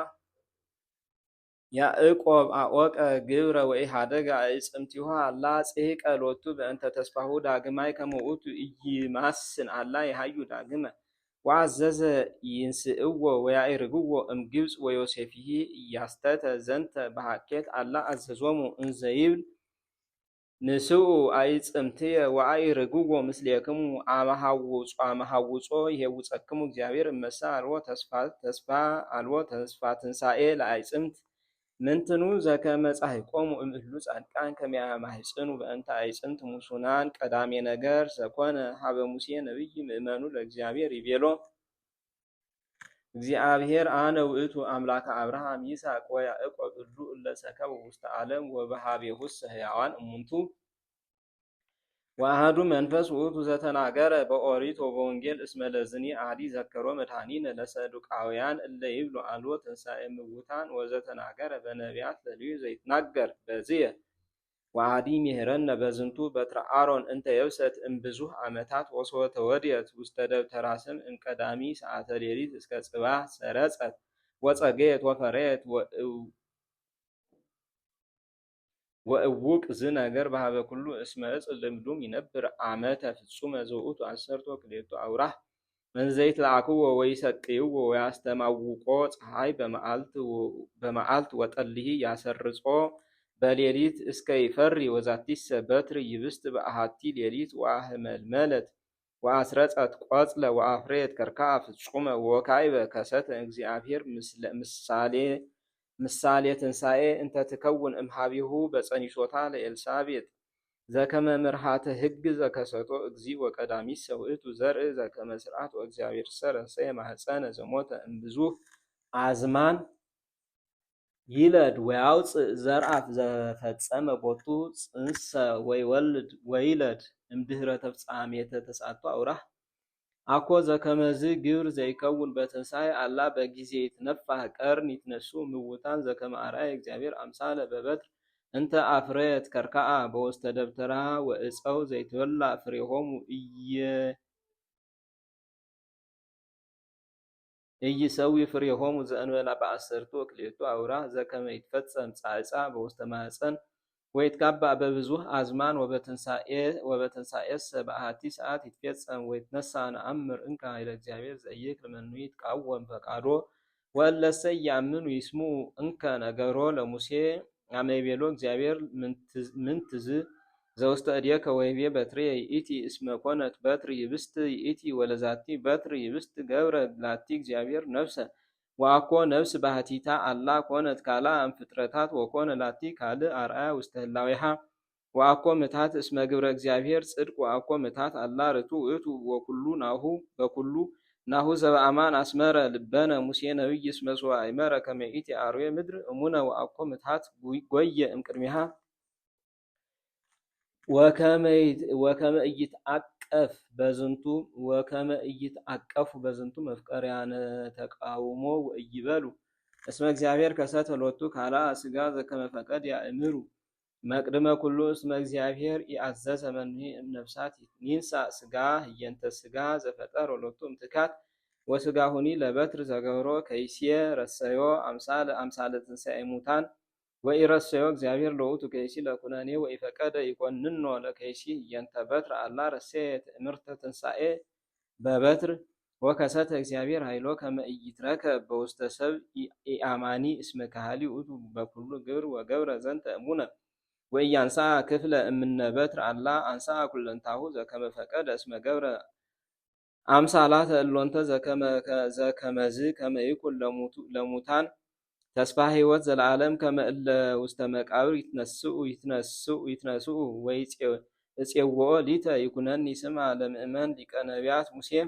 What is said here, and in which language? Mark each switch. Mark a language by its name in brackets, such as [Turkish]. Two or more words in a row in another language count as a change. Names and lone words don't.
[Geez] ያዕቆብ አወቀ ግብረ ወኢሃደገ አዕጽምቲሁ አላ ጽሕቀ ሎቱ በእንተ ተስፋሁ ዳግማይ ከመ ውእቱ ኢይማስን አላ የሃዩ ዳግመ ወአዘዘ ይንስእዎ ወያዕርግዎ እምግብፅ ወዮሴፍሂ እያስተተ ዘንተ በሃኬት አላ አዘዞሙ እንዘ ይብል ንስኡ አዕጽምትየ ወአዕርግዎ ምስሌክሙ አመሃውጾ ይሄውፀክሙ እግዚአብሔር እመሰ አልቦ ተስፋ ትንሣኤ ለአዕጽምት ምንትኑ ዘከመ ጻሕቆሙ እምእሉ ጻድቃን ከመ ያማሕጽኑ በእንተ አዕጽምት ሙሱናን ቀዳሜ ነገር ዘኮነ ሀበ ሙሴ ነቢይ ምእመኑ ለእግዚአብሔር ይቤሎ እግዚአብሔር አነ ውእቱ አምላከ አብርሃም ይስሐቅ ወያዕቆብ እሉ እለ ሰከቡ ውስተ ዓለም ወበሃቤሁሰ ሕያዋን እሙንቱ ወአሐዱ መንፈስ ውእቱ ዘተናገረ በኦሪት ወበወንጌል እስመ ለዝኒ አሐዲ ዘከሮ መድኃኒነ ለሰዱቃውያን እለ ይብሉ አልቦ ትንሣኤ እሙታን ወዘተናገረ በነቢያት ለልዩ ዘይትናገር በዝየ ወአሐዲ ሜህረነ በዝንቱ በትረ አሮን እንተ የብሰት እምብዙሕ ዓመታት ወሶተ ወድየት ውስተ ደብተራ ስም እምቀዳሚ ሰዓተ ሌሊት እስከ ጽባሕ ሰረጸት ወጸገየት ወፈረየት ወእውቅ ዝነገር በሀበ ኩሉ እስመ ዕፅ ልምዱም ይነብር ዓመተ ፍጹመ ዘውእቱ አሰርቶ ክልኤቱ አውራህ እንዘይት ለአክዎ ወይሰቅይዎ ወያስተማውቆ ፀሐይ በመዓልት ወጠልሂ ያሰርጾ በሌሊት እስከ ይፈሪ ወዛቲሰ በትር ይብስት በአሃቲ ሌሊት ወአህመልመለት ወአስረጸት ቆጽለ ወአፍሬት ከርካ ፍጹመ ወካዕበ ከሰተ እግዚአብሔር ምሳሌ ትንሣኤ እንተ ትከውን እምሃቢሁ በጸኒሶታ ለኤልሳቤጥ ዘከመ ምርሃተ ሕግ ዘከሰቶ እግዚእ ወቀዳሚሰ ውእቱ ዘርእ ዘከመ ስርዓት ወእግዚአብሔር ሰረሰየ ማኅፀነ ዘሞተ እምብዙሕ አዝማን ይለድ ወያውፅእ ዘርአት ዘፈጸመ ቦቱ ጽንሰ ወይለድ እምድኅረ ተፍጻሜተ ተስዓቱ አውራህ አኮ ዘከመዝ ግብር ዘይከውን በትንሣኤ አላ በጊዜ ይትነፋህ ቀርን ይትነሱ ምውታን ዘከመ አርአየ እግዚአብሔር አምሳለ በበትር እንተ አፍረየት ከርካአ በውስተ ደብተራ ወእፀው ዘይትበላ ፍሬሆሙ ኢይሰዊ ፍሬሆሙ ዘእንበላ በአሰርቱ ወክልኤቱ አውራህ ዘከመ ይትፈጸም ጻዕጻ በውስተ ማኅፀን ወይትጋባእ በብዙሕ አዝማን ወበትንሣኤሰ በአሐቲ ሰዓት ይትፌጸም ወይትነሣ ነአምር እንከ ኃይለ እግዚአብሔር ዘኢይክል መኑ ይትቃወም ፈቃዶ ወእለሰ ኢያምኑ ይስምዑ እንከ ነገሮ ለሙሴ አመ ይቤሎ እግዚአብሔር ምንትዝ ዘውስተ እዴከ ወይቤ በትርየ ይእቲ እስመ ኮነት በትር ይብስት ይእቲ ወለዛቲ በትር ይብስት ገብረ ላቲ እግዚአብሔር ነፍሰ ወአኮ ነፍስ ባህቲታ አላ ኮነት ካልአ እምፍጥረታት ወኮነ ላቲ ካልእ አርአያ ውስተ ህላዌሃ ወአኮ ምታት እስመ ግብረ እግዚአብሔር ጽድቅ ወአኮ ምታት አላ ርቱዕ ውእቱ ወኩሉ ናሁ በኩሉ ናሁ ዘበአማን አስመረ ልበነ ሙሴ ነቢይ እስመ ሶበ አእመረ ከመ ይእቲ አርዌ ምድር እሙነ ወአኮ ምታት ጐየ እምቅድሚሃ ወከመ ኢይትዐቀፉ በዝንቱ መፍቀርያነ ተቃውሞ ወኢይበሉ እስመ እግዚአብሔር ከሰተ ሎቱ ካልአ ሥጋ ዘከመ ፈቀድ ያእምሩ መቅድመ ኩሉ እስመ እግዚአብሔር ኢአዘዘ መኑሂ እምነፍሳት ይንሣእ ሥጋ ህየንተ ሥጋ ዘፈጠሮ ሎቱ እምትካት ወሥጋሁኒ ለበትር ዘገብሮ ከይስየ ረሰዮ አምሳለ ትንሣኤ ሙታን ወኢረሰዮ እግዚአብሔር ለውእቱ ከይሲ ለኩነኔ ወኢፈቀደ ይኮንኖ ለከይሲ ህየንተ በትር አላ ረሰየ ትእምርተ ትንሣኤ በበትር ወከሰተ እግዚአብሔር ኃይሎ ከመ ኢይትረከብ በውስተ ሰብእ ኢአማኒ እስመ ከሃሊ ውእቱ በኩሉ ግብር ወገብረ ዘንተ እሙነ ወኢያንሥአ ክፍለ እምነ በትር አላ አንሥአ ኩለንታሁ ዘከመ ፈቀደ እስመ ገብረ አምሳላተ እሎንተ ዘከመዝ ከመ ይኩን ለሙታን ተስፋ ሕይወት ዘለዓለም ከመ እለ ውስተ መቃብር ይትነስኡ እፄውኦ ሊተ ይኩነኒ ስማ ለምእመን ሊቀ ነቢያት ሙሴ